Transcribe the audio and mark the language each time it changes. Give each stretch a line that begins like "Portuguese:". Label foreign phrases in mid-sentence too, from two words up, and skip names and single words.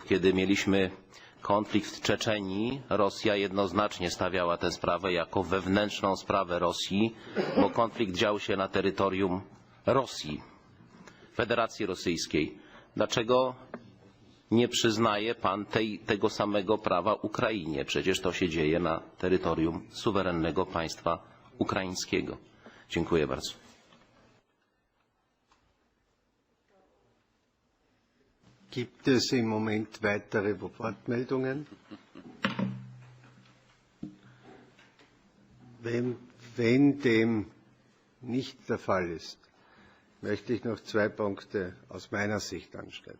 Polish: Kiedy mieliśmy konflikt w Czeczenii, Rosja jednoznacznie stawiała tę sprawę jako wewnętrzną sprawę Rosji, bo konflikt dział się na terytorium Rosji, Federacji Rosyjskiej. Dlaczego nie przyznaje pan tego samego prawa Ukrainie? Przecież to się dzieje na terytorium suwerennego państwa ukraińskiego. Dziękuję bardzo.
German: Gibt es im Moment weitere Wortmeldungen? Wenn dem nicht der Fall ist, möchte ich noch 2 Punkte aus meiner Sicht anschneiden.